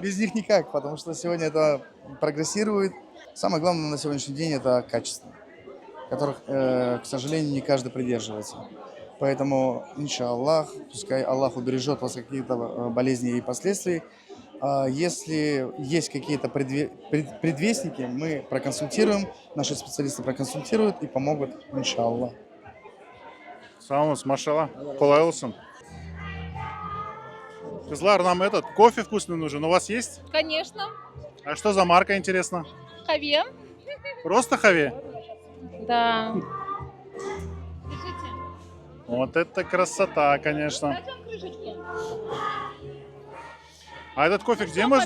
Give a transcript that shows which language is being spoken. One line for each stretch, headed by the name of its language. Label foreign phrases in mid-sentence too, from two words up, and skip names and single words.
Russian: Без них никак, потому что сегодня это прогрессирует. Самое главное на сегодняшний день это качество, которых, к сожалению, не каждый придерживается. Поэтому, иншаллах, пускай Аллах убережет вас от каких-то болезней и последствий. Если есть какие-то предвестники, мы проконсультируем, наши специалисты проконсультируют и помогут, иншаллах.
Crimean Tatar: Саумус, машаллах. Колай олсун. Кызлар,
Russian: нам этот кофе вкусный нужен. У вас есть? Конечно. А что за марка, интересно? Хаве. Просто Хаве? Да. Вот это красота, конечно. А этот кофе где можно?